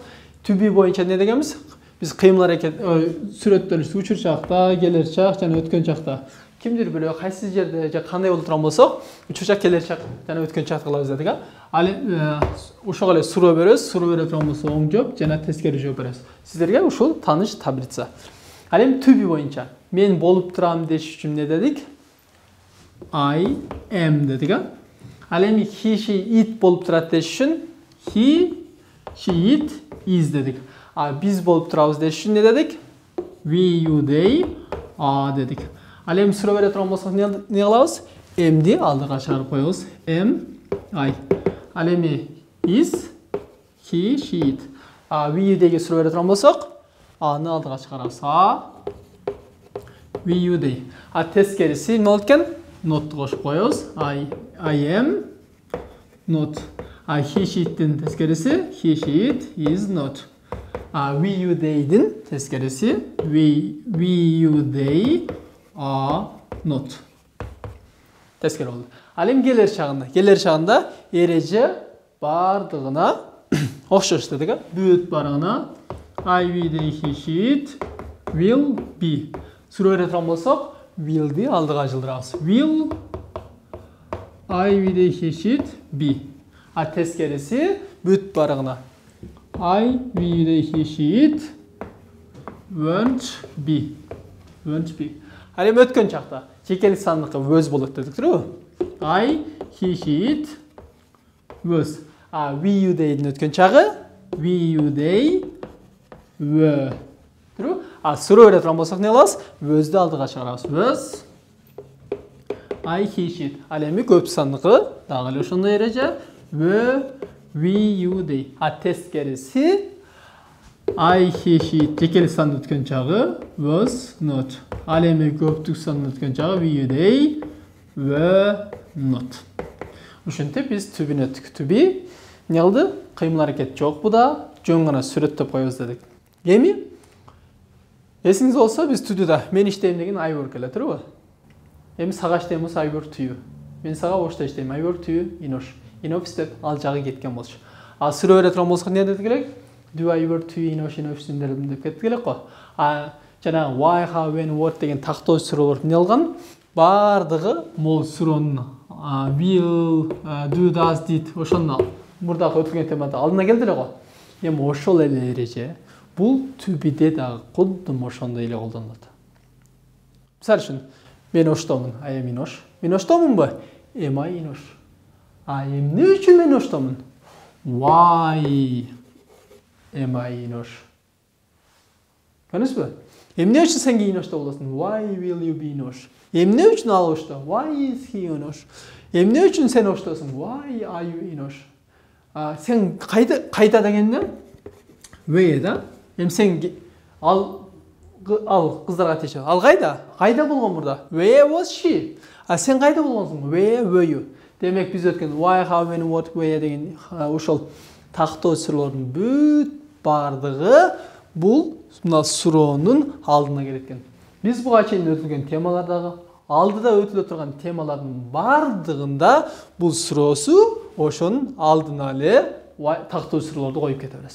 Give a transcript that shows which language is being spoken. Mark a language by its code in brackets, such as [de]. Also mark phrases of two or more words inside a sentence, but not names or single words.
[ky] Түбү боюнча эмне дегенбиз? Биз кыймыл аракет сүрөттөлүш учур чакта, келер чак жана өткөн чакта Кимдир бирөө кайсы жерде же кандай болуп турган болсок, учурчак келер чак жана өткөн чакты кылабыз дедик. Ал ошого эле суроо беребиз. Суроо бере турган болсо оң жооп жана тескери жооп беребиз. Сиздерге ушул тааныш таблица. Ал эми to be боюнча мен болуп турам деш үчүн эмне дедик? [en] I am [ky] дедик. Ал эми [en] he, she, it [ky] болуп турат деш үчүн [en] he, she, it, is [ky] дедик. Биз болуп турабыз деш үчүн эмне дедик? [en] We, you, they, [ky] дедик. Ал эми суроо бере турган болсок эмне кылабыз? Am'ди алдыга чыгарып коебуз. [en] Am, I. [ky] Ал эми [en] is, he, she, it. We, you, [ky] theyге суроо бере турган болсок, аны алдыга чыгарабыз. [en] We, you, they. [ky] Тескериси эмне болот экен? Not кошуп коебуз. [en] I am not. He, she, it'тин тескериси he, she, it is not. We, you, they'din тескериси we, you, they are not. [ky] Тескери болду. Ал эми келер чагында эреже бардыгына окшош дедик. Бүт барыгына [en] I, we, they, he, she, it will be. [ky] Суроо бере турган болсок, will'ди алдыга жылдырабыз. [en] Will I, we, they, he, she, it be. [ky] Тескериси бүт барыгына [en] I, we, they, he, she, it won't be. Won't be. [ky] Ал эми өткөн чакта жекелик сандыкы was болот дедик турбу? [en] I, he, she, it was. We, you, they'дин [ky] өткөн чагы [en] we, you, they were. [ky] Турбу? Суроо бере турган болсок эмне кылабыз? Was'ди алдыга чыгарабыз. [en] Was I, he, she, it. [ky] Ал эми көп сандыкы дагы эле ошондой эреже [en] were, we, you, they. [ky] Тескерisi [en] I, he, she, it [ky] жекелик санды өткөн чагы [en] was not. [ky] Ал эми көптүк санды өткөн чагы [en] we, you, they were not. [ky] Ушинтип биз [en] to be [ky] өттүк. [en] To be [ky] эмне кылды? Кыймыл аракет жок буда, жөн гана сүрөттөп коебуз дедик. Эми эсиңиз болсо биз to do'да мен иштейм деген [en] I work [ky] эле турбу? Эми сага иштейм болсо [en] I work to you. [ky] Мен сага ошто иштейм [en] I work to you in Osh. In office [ky] деп ал жагы кеткен болчу. Суроо бере турган болсок эмне дедик элек? [en] Do I work to you in Osh, in office [ky] деп кеттик элек го. Жана [en] why, how, when, what [ky] деген тактоо суроолор эмне кылган? Бардыгы могу суроонун [en] will, do, does, did [ky] ошону мурдагы өткөн темада алдына келди эле го. Эми ошол эле эреже бул to be'де дагы кудум ошондой эле колдонулат. Мисалы үчүн мен Оштомун, [en] I am in Osh. [ky] Мен Оштомунбу? [en] Am I in Osh? [ky] Эмне үчүн мен Оштомун? [en] Why am I in Osh? [ky] Көрдүңүзбү? Эмне үчүн сен in Osh'та болосуң? [en] Why will you be in Osh? [ky] Эмне үчүн ал Osh'та? [en] Why is he in Osh? [ky] Эмне үчүн сен Osh'тасың? [en] Why are you in Osh? [ky] Сен кайда дегенде? Where да? Эми сен ал кыздарга тийишет. Ал кайда? Кайда болгон мурда? [en] Where was she? [ky] Сен кайда болгонсуң? [en] Where were you? [ky] Демек биз өткөн [en] why, how, when, what, where [ky] деген ошол тактоо суроолордун бүт бардыгы бул мына суроонун алдына келет экен. Биз буга чейин өтүлгөн темалардагы алдыда өтүлө турган темалардын бардыгында бул суроосу ошонун алдына эле тактоо суроолорду коюп кете беребиз.